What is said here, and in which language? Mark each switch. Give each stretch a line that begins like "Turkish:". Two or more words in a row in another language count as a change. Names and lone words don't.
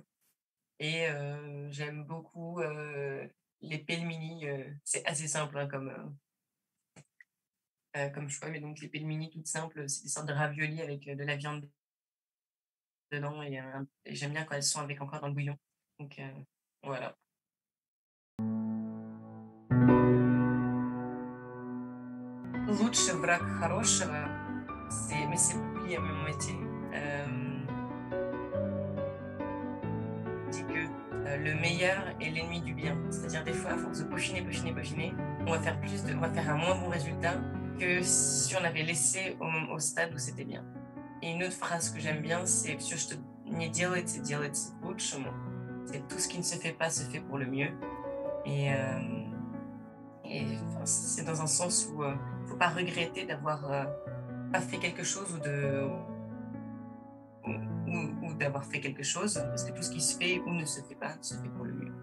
French: Et j'aime beaucoup les pelmeni. C'est assez simple hein, comme choix, mais donc les pelmeni toutes simples, c'est des sortes de raviolis avec de la viande dedans et j'aime bien quand elles sont avec encore dans le bouillon. Donc voilà.
Russian: Лучший враг хорошего,
French: mais c'est beaucoup lié à mon métier. Dit que le meilleur est l'ennemi du bien. C'est-à-dire des fois, à force de peaufiner, on va faire un moins bon résultat que si on avait laissé au stade où c'était bien. Et une autre phrase que j'aime bien, c'est
Russian: все, что не делается, делается к лучшему.
French: C'est tout ce qui ne se fait pas se fait pour le mieux. Et enfin, c'est dans un sens où il ne faut pas regretter d'avoir pas fait quelque chose ou d'avoir fait quelque chose, parce que tout ce qui se fait ou ne se fait pas se fait pour le mieux.